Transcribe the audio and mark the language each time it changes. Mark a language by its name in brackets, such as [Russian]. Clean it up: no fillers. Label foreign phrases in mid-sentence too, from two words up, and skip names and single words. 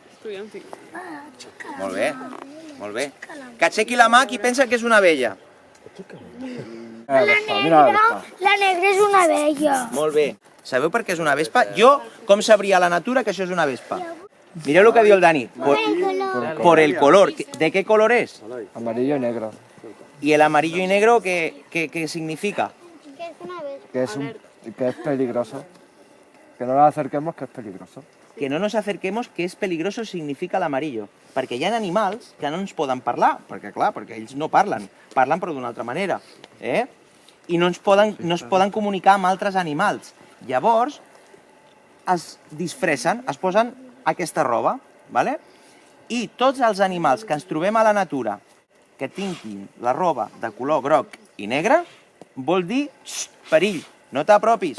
[Catalan] Molt bé, molt bé. Que aixequi la mà qui pensa que és una abella. La negra és una abella. Molt bé. Sabeu per què és una vespa? Jo, com sabria a la natura que això és una vespa? Mireu el que diu el Dani. [Spanish] Por el color. ¿De qué color es? Amarillo y negro. ¿Y el amarillo y negro qué significa? [Catalan] Que és una abella. [Spanish] Que es peligroso. Que no nos acerquemos, que es peligroso. Que no nos acerquemos, que és peligroso, significa l'amarillo. [Catalan] Perquè hi ha animals que no ens poden parlar, perquè ells no parlen, però d'una altra manera. I no es poden comunicar amb altres animals. Llavors, es disfressen, es posen aquesta roba, i tots els animals que ens trobem a la natura que tinguin la roba de color groc i negre, vol dir perill, no t'apropis.